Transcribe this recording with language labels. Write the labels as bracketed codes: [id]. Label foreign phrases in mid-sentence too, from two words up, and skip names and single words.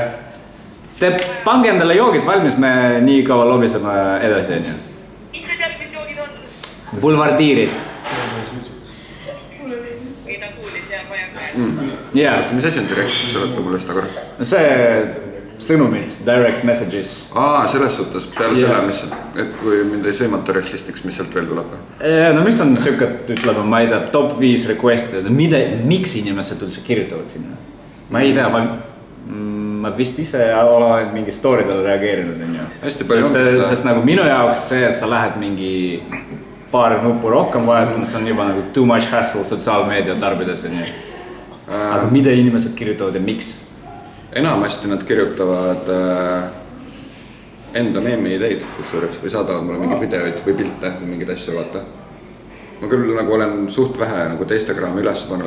[et] Te pange endale joogid valmis, me nii kaua lobiseme edasi on ju. Mis te tead, mis joogid on? Boulevardiirid. Mida kuulis ja vajan käes. Jaa. Mis asi on direkt, seleta mulle seda korra? See sõnumid, [en] direct messages. [et] Selles suhtes peale selle, mis, et kui mind ei sõimata rassistiks, mis sealt veel tuleb? No mis on siuke, ütleme, ma ei tea, top 5 request'id, miks inimesed üldse kirjutavad sinna? Ma ei tea, ma vist ise olen mingi story'dele reageerinud, on ju. Hästi palju sest nagu minu jaoks see, et sa lähed mingi paari nuppu rohkem vajatama, see on juba nagu [en] too much hassle [et] sotsiaalmeedia tarbides, on ju. Aga mida inimesed kirjutavad ja miks? Enamasti nad kirjutavad enda meemi ideid, kusjuures, või saadavad mulle mingeid videoid või pilte või mingeid asju vaata. Ma küll nagu olen suht vähe nagu Instagrami üles pannud.